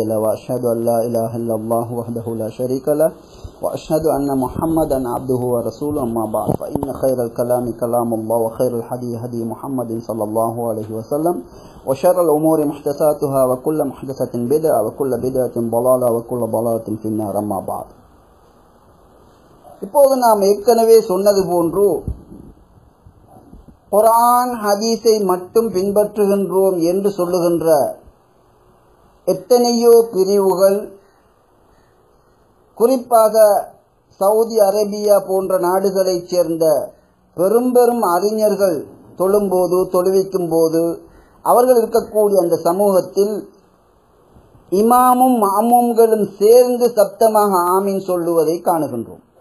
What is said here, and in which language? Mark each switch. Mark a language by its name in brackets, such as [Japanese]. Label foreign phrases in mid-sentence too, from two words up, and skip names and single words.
[Arabic] له وأشهد أن لا إله إلا الله وحده لا شريك له وأشهد أن محمدا عبده ورسوله أما بعد فإن خير الكلام كلام الله وخير الهدي هدي محمد صلى الله عليه وسلم وشر الأمور محدثاتها وكل محدثة بدعة وكل بدعة ضلالة وكل ضلالة في النار أما بعد. [Tamil] இப்போது நாம் ஏற்கனவே சொன்னது போன்று குர்ஆன் ஹதீஸை மட்டும் பின்பற்றுகின்றோம் என்று சொல்லுகின்ற எத்தனையோ பிரிவுகள், குறிப்பாக சவுதி அரேபியா போன்ற நாடுகளைச் சேர்ந்த பெரும் பெரும் அறிஞர்கள் தொழும்போது தொழுவிக்கும் போது அவர்கள் இருக்கக்கூடிய அந்த சமூகத்தில் இமாமும் மாமூம்களும் சேர்ந்து சப்தமாக ஆமீன் சொல்லுவதை காணுகின்றோம்.